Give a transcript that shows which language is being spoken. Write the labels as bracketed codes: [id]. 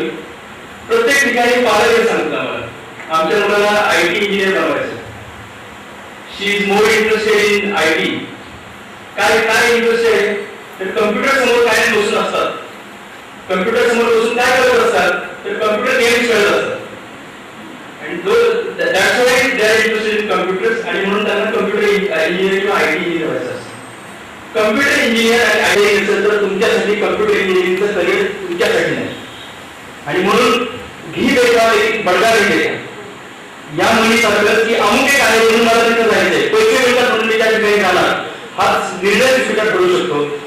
[mr] मी प्रत्येक ठिकाणी पालक सांगतो आम्हाला आमच्या मुलाला IT इंजिनियर बनवायचं. [en] She is more interested in IT. [mr] काय इंटरेस्टेड आहे तर कम्प्युटर समोर काय बसून असतात, कम्प्युटर समोर बसून काय करत असतात तर कम्प्युटर गेम्स खेळत असतात. [en] and that's why they are interested in computers. [mr] आणि म्हणून त्यांना कम्प्युटर इंजिनियर किंवा IT इंजिनियर व्हायचं असतं. कम्प्युटर इंजिनियर आणि IT इंजिनियर तर तुमच्यासाठी कम्प्युटर इंजिनिअरिंगचं करिअर तुमच्यासाठी नाही. आणि म्हणून घी बेचावे बडगा घेते या मुली सांगतात की अमुक एक आहे म्हणून मला तिथे जायचंय, पैसे मिळतात म्हणून मी त्या ठिकाणी जाणार, हा निर्णय स्वीकार करू शकतो.